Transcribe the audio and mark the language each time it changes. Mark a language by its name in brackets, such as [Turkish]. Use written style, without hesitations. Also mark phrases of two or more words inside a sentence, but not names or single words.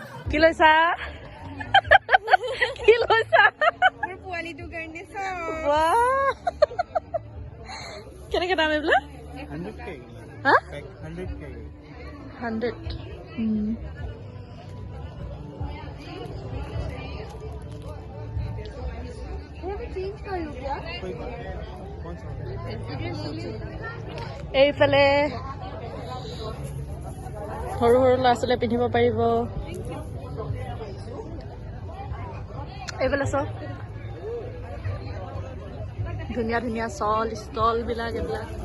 [Assamese] কি লৈছা কি লৈছা মোৰ পোৱালিটোৰ কাৰণে চব কেনেকে দাম এইবিলাক [English] 100K. হা Like 100K. 100 [Hindi] कोई कौन सा [Assamese] এইফালে সৰু সৰু ল'ৰা ছোৱালীয়ে পিন্ধিব পাৰিব এইফালে চব ধুনীয়া ধুনীয়া ষ্টল বিলাক এইবিলাক